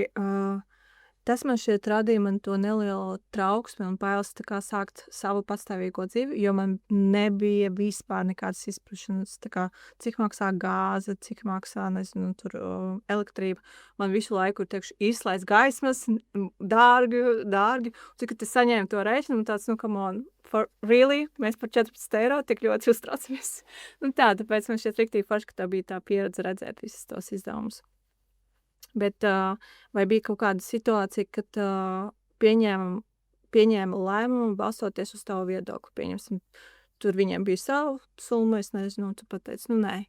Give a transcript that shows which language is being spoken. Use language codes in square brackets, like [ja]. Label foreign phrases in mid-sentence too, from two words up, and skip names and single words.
[lv] Tas man šķiet radīja man to nelielu trauksmi un bailes tā kā sākt savu patstāvīgo dzīvi, jo man nebija vispār nekādas izprašanas, tā kā cik maksā gāze, cik maksā, nezinu, tur elektrība. Man visu laiku ir, teikšu, izslēdz gaismas, dārgi. Cik es saņēmu to rēķinu, un tāds, [en] come on, for really? [lv] Mēs par 14 eiro tik ļoti uztraucamies. Tāpēc man šķiet riktīgi forši, ka tā bija tā pieredze redzēt visus tos izdevumus. Bet vai bija kaut kāda situācija, kad pieņēma lēmumu balstoties uz tavu viedokli? Pieņemsim, tur viņiem bija sava summa, es nezinu, un tu pateici, nu nē.